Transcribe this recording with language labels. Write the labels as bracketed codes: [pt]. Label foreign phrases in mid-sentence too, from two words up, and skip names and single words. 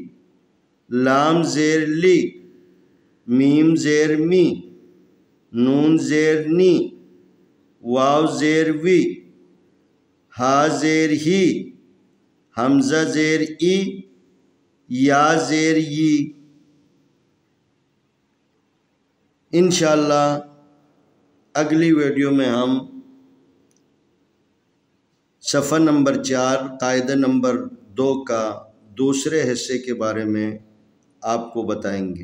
[ur] لام زیر لی، میم زیر می، نون زیر نی، واو زیر وی، ہا زیر ہی، حمزہ زیر ای، یا زیر ی۔ انشاءاللہ اگلی ویڈیو میں ہم صفحہ نمبر 4 قاعدہ نمبر 2 کا دوسرے حصے کے بارے میں آپ کو بتائیں گے۔